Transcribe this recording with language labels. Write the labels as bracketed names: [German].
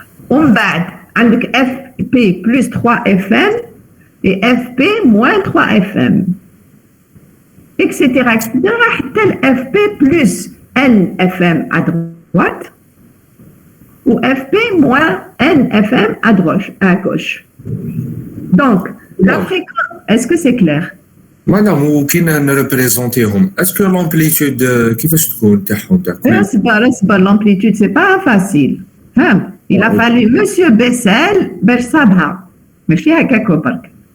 [Arabic] ومن بعد عندك [French] FP plus 3 FM et FP moins 3 FM etc. [Arabic] حتى ال [French] FP plus NFM à droite ou FP moins NFM à gauche. Donc, la fréquence, est-ce que c'est clair? [Arabic] Madame, وكي نريبريزونتيهم اسكو لامبليتود كيفاش تكون تاعهم اصبر [French] l'amplitude c'est pas facile. Il a fallu monsieur Bessel [Arabic] باش صابها ماشي هكاك برك.